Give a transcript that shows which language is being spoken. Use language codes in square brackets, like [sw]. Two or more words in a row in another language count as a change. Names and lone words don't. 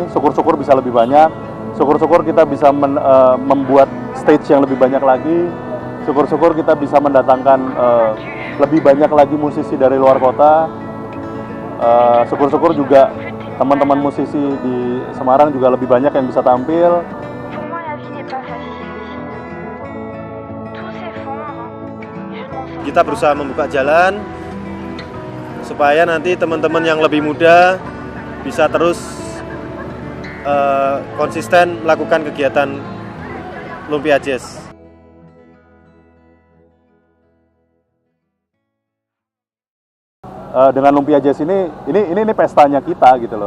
[id] Syukur-syukur bisa lebih banyak. Syukur-syukur kita bisa membuat stage yang lebih banyak lagi. Syukur-syukur kita bisa mendatangkan lebih banyak lagi musisi dari luar kota. Syukur-syukur juga teman-teman musisi di Semarang juga lebih banyak yang bisa tampil. [fr] Pour moi, la vie n'est pas facile ici. Tout s'effondre. Je m'en sors [id] Kita berusaha membuka jalan supaya nanti teman-teman yang lebih muda bisa terus konsisten melakukan kegiatan Lumpia Jazz. Dengan Lumpia Jazz ini pestanya kita gitu loh.